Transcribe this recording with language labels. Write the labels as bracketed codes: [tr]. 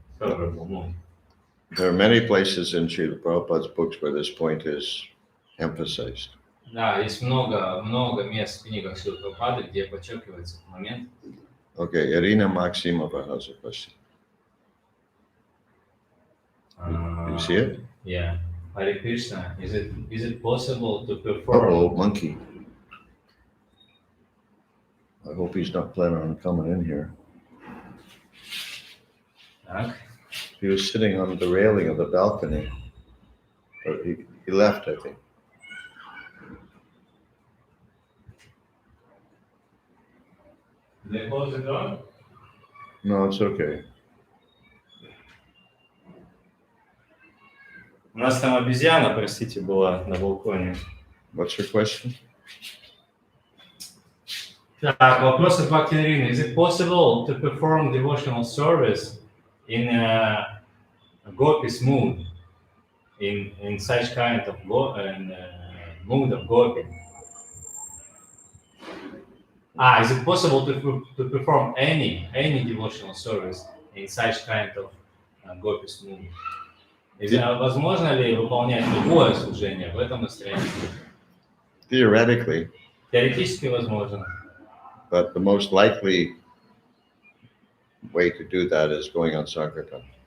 [en] There are many places in Srila Prabhupada's books where this point is emphasized. [ru] Да, есть много мест в книгах Шрилы Прабхупады, где подчеркивается этот момент. [en] Okay, Irina Maximova has a question. You see it? Yeah. Hare Krishna, is it possible to perform? Oh, monkey. I hope he's not planning on coming in here. [ru] Так. [en] He was sitting on the railing of the balcony, but he left, I think. Did they close the door? No, it's okay. [ru] У нас там обезьяна, простите, была на балконе. [en] What's your question? [ru] Так, вопрос от Бхакти Нарины. [en] Is it possible to perform devotional service in a gopis mood, in such kind of mood of gopi? Is it possible to perform any devotional service in such kind of gopis mood? [ru] Возможно ли выполнять любое служение в этом настроении? [en] Theoretically. [ru] Теоретически возможно. [en] But the most likely way to do that is going on Sankirtan.